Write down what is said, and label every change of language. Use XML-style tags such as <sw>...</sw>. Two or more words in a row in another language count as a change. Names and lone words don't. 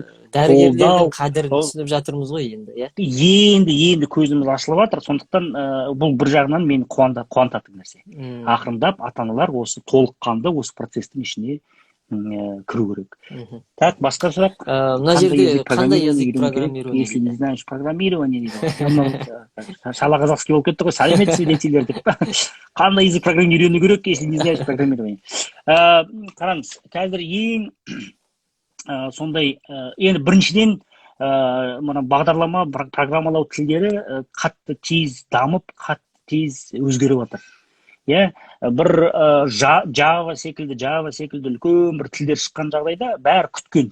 <kk>дәрігерлердің қадірін түсініп жатырмыз ғой енді, иә. Енді көзіміз ашылып жатыр. Сондықтан бұл бір жағынан мені қуантатын нәрсе. Ақырындап ата-аналар осы толыққанды осы процестің ішіне кіру керек. Так, басқа сұрақ? Мына жерде қандай</kk> <ru>язык программирование? Если не знаешь программирование дейді.</ru> <kk>Шала қазақский болып кетті ғой, сәлеметсіз дейтелер деп. Қандай</kk> <ru>язык программирование</ru> <kk>үйрену керек,</kk> <ru>если не знаешь программирование?</ru> <kk>Қараңыз, қазір ең сондай, енді біріншіден мына бағдарлама, программалау тілдері қатты тез дамып, қатты тез өзгеріп жатыр. Бір Java секілді үлкен бір тілдер шыққан жағдайда бәрі күткен.</kk>